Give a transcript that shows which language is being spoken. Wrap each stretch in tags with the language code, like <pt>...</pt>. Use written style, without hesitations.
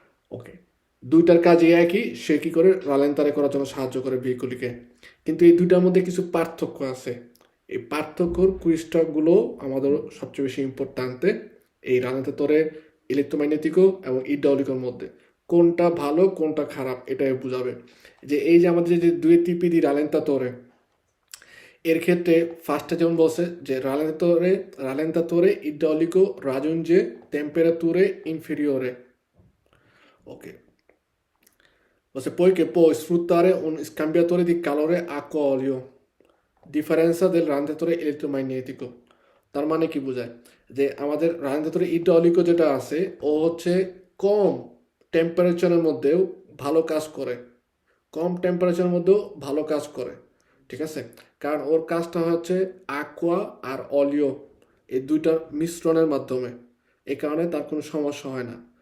<bn>ওকে, দুইটার কাজই একই, সে কী করে রালেন্তারে করার জন্য সাহায্য করে ভেহিকুলকে। কিন্তু এই দুইটার মধ্যে কিছু পার্থক্য আছে, এই পার্থক্যর কুইজটাগুলো আমাদের সবচেয়ে বেশি ইম্পর্ট্যান্টে এই রালেন্তাতরে ইলেকট্রোম্যাগনেটিকো এবং ইড্রাউলিকোর মধ্যে কোনটা ভালো কোনটা খারাপ এটাই বোঝাবে। যে এই যে আমাদের যে দুই</bn> <it>tipi di rallentatore,</it> <bn>এর ক্ষেত্রে ফার্স্টে যেমন বলছে যে</bn> <it>রালেন্তাতরে ইড্রাউলিকো raggiunge temperature inferiore,</it> <bn>ওকে, বলছে</bn> <it>poiché può sfruttare un scambiatore di calore acqua-olio, differenza del rallentatore elettromagnetico।</it> <bn>তার মানে কি বোঝায় যে আমাদের রালেন্তাতরে ইড্রাউলিকো যেটা আছে ও হচ্ছে কম টেম্পারেচারের মধ্যেও ভালো কাজ করে, কম টেম্পারেচারের মধ্যেও ভালো কাজ করে, ঠিক আছে, কারণ ওর কাজটা হচ্ছে aqua আর অলিও এই দুইটার মিশ্রণের মাধ্যমে, এই কারণে তার কোনো সমস্যা হয় না।</bn>